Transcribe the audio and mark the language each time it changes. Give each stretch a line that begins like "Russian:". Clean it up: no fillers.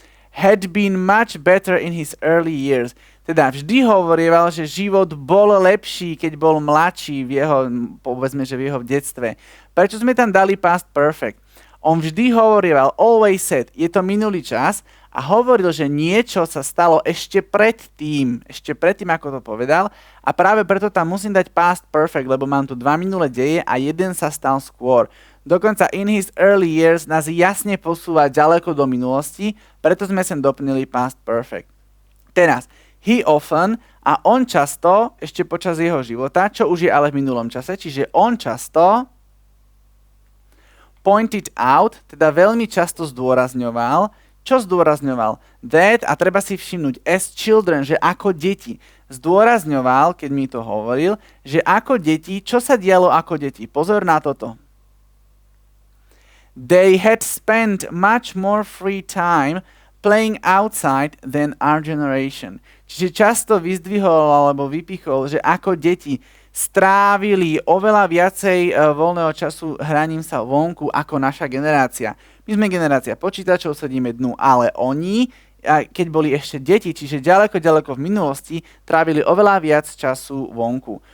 English: Had been much better in his early years.
Slovak: Teda vždy hovorieval, že život bol lepší, keď bol mladší v jeho, povedzme, že v jeho detstve. Prečo sme tam dali past perfect? On vždy hovorieval,
English: always said,
Slovak: je to minulý čas a hovoril, že niečo sa stalo ešte predtým, ako to povedal a práve preto tam musím dať past perfect, lebo mám tu 2 minulé deje a jeden sa stal skôr. Dokonca
English: in his early years
Slovak: nás jasne posúva ďaleko do minulosti, preto sme sem doplnili past perfect. Teraz,
English: he often
Slovak: a on často, ešte počas jeho života, čo už je ale v minulom čase, čiže on často
English: pointed out,
Slovak: teda veľmi často zdôrazňoval. Čo zdôrazňoval?
English: That,
Slovak: a treba si všimnúť,
English: as children,
Slovak: že ako deti. Zdôrazňoval, keď mi to hovoril, že ako deti, čo sa dialo ako deti. Pozor na toto.
English: They had spent much more free time playing outside than our generation.
Slovak: Čiže často vyzdvihol alebo vypichol, že ako deti strávili oveľa viacej voľného času hraním sa vonku ako naša generácia. My sme generácia počítačov, sedíme dnu, ale oni, keď boli ešte deti, čiže ďaleko v minulosti, trávili oveľa viac času vonku.